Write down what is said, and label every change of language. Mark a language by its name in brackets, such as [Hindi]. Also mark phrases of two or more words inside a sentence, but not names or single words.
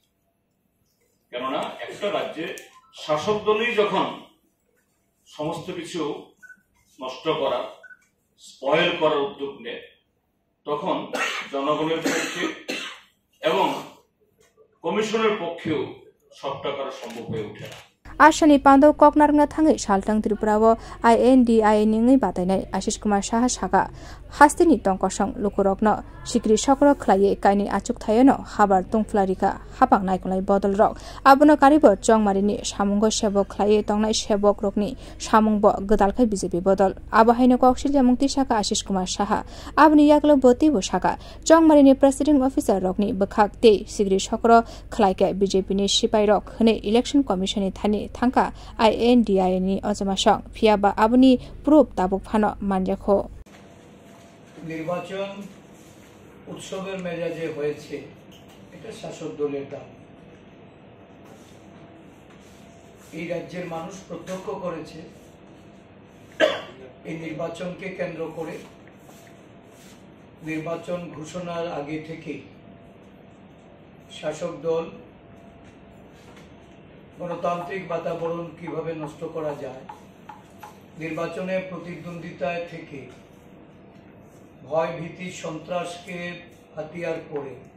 [Bangla] কেননা একটা রাজ্যে শাসক দলই যখন সমস্ত কিছু নষ্ট করা স্পয়েল করার উদ্যোগ নেয় তখন জনগণের পক্ষে এবং কমিশনের পক্ষেও সবটা করা সম্ভব হয়ে ওঠে না [Bodo] आशानि पान्दौ ककनारंगा थाङै सालटां त्रिपुराव INDI निङै बातायनाय आशिष कुमार साहा शाखा हास्तिनि तंकसं लुकुरकन सिक्रि सक्र खलायै कायनि आचुक थायनो हाबार तुंफ्लारिका हापां नायकलाय बदल रक आबनो कारिब चंगमारिनि सामुंग सेबक खलायै तंनाय सेबक रकनि सामुंग गदालखाय बीजेपी बदल आबहायनो कौशल्या मुक्ति शाखा आशिष कुमार साहा आबनि यागलो बोतिबो शाखा चंगमारिनि [English] president officer [Bodo] रकनि बखाक ते सिग्रि सक्र खलायके बीजेपी नि सिपाइ रक हने [English] election commission-ni [Bodo] थानि थांका INDI नि अजमासं फियाबा आबनि प्रुफ ताबुक फानो मानजाखो [Bangla] নির্বাচন উৎসবের মেজাজে হয়েছে এটা শাসক দলের দাম এই রাজ্যের মানুষ প্রত্যক্ষ করেছে এই নির্বাচনকে কেন্দ্র করে নির্বাচন ঘোষণার আগে থেকে শাসক দল গণতান্ত্রিক বাতাবরণ কিভাবে নষ্ট করা যায় নির্বাচনে প্রতিদ্বন্দ্বিতায় থেকে ভয় ভীতি সন্ত্রাসকে হাতিয়ার করে